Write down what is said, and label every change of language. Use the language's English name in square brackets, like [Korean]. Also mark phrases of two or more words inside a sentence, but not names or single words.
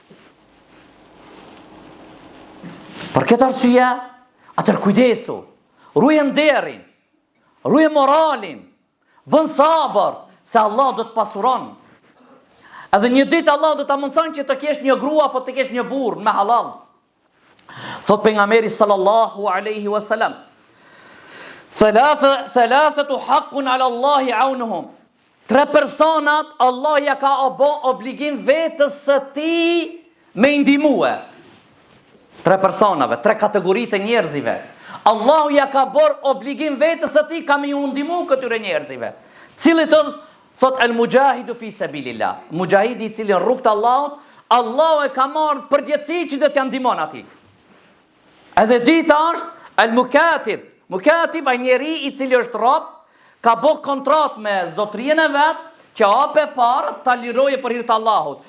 [Albanian] Për këtë arsye, atër kujdesu, ruje nderin, ruje moralin, bën sabër, se Allah do të pasuron. Edhe një ditë Allah do të mundson që të kesh një grua apo të kesh një burr me halal. Thot pejgamberi [Arabic] صلى الله عليه وسلم, ثلاثة حق على الله عونهم. [Albanian] 3 personat Allah ja ka obligim vetës së tij me ndihmue. 3 personave, 3 kategori të njerëzive. Allahu ja ka bërë obligim vetës së tij ka me ju ndihmu këtyre njerëzive. Cili thot [Arabic] المجاهد في سبيل الله. [Albanian] Mujahidi i cili në rrugt të Allahut, Allahu e ka marrë përgjegjësi që do t'ja ndihmon atij. Edhe dita është el mukatib. Mukatib ai njeri i cili është rob, ka bë kontratë me zotrin e vet, që hape parë ta liroje për hir të Allahut.